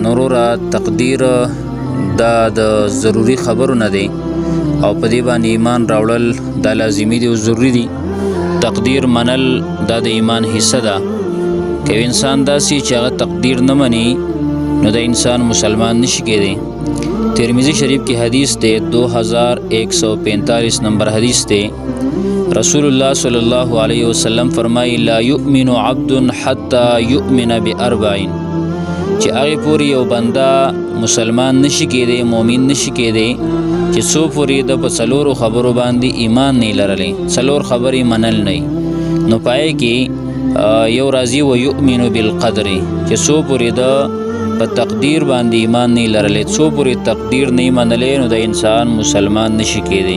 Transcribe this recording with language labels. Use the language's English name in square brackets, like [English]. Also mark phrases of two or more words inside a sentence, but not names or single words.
[Pashto] نو وروره تقدیر دا د ضروری خبرو نه دی او په دې باندې ایمان راوړل دا لازمي دی او ضروری دی. تقدیر منل دا د ایمان حصہ ده. که انسان داسې چې هغه تقدیر نه مني نو د انسان مسلمان نشي کېدی. [Urdu] ترمذی شریف کی حدیث تے 2145 نمبر حدیث تے [Pashto] رسول اللہ [Arabic] صلی اللہ علیہ وسلم [Pashto] فرمائی [Arabic] لا یؤمن عبد حتی یؤمن باربعین [Pashto] چې هغه پوری یو بندا مسلمان نشي کېدی، مؤمن نشي کېدی چې څو پوری د په څلورو خبرو باندې ایمان نه لرلی، څلور خبرې منل نه. نو پای کې یو راضی و [Arabic] یؤمن بالقدر [Pashto] چې څو پوری د په تقدیر باندې ایمان نه لرلی، څو پورې تقدیر نه منلی نو د انسان مسلمان نشي کېدی.